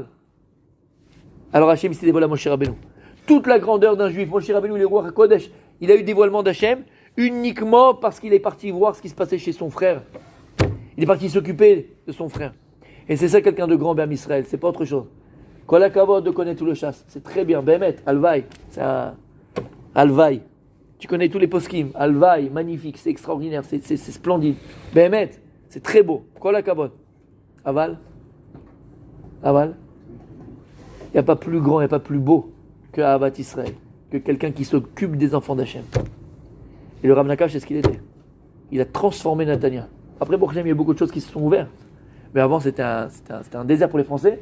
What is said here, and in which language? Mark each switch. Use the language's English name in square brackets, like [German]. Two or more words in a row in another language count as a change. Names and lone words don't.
[French] Alors Hachem, il s'est dévoilé à Moshe Rabbeinu. Toute la grandeur d'un juif, Moshe Rabbeinu, il est roi Kodesh, il a eu dévoilement d'Hachem uniquement parce qu'il est parti voir ce qui se passait chez son frère. Il est parti s'occuper de son frère. Et c'est ça quelqu'un de grand, Béam Israël, c'est pas autre chose. [Hebrew] Kol hakavod [French] de connaître tout le chasse, c'est très bien, [Hebrew] Bémet, Alvaï, [French] c'est un Alvaï. Tu connais tous les poskim, Alvaï, magnifique, c'est extraordinaire, c'est splendide. Bémet, c'est très beau. [Hebrew] Kol hakavod. Aval. [French] Il n'y a pas plus grand, il n'y a pas plus beau que [Hebrew] Ahavat Israël, [French] que quelqu'un qui s'occupe des enfants d'Hachem. Et le Rav Nakash, c'est ce qu'il était. Il a transformé Netanya. Après, pour Hachem, il y a beaucoup de choses qui se sont ouvertes. Mais avant, c'était un désert pour les Français.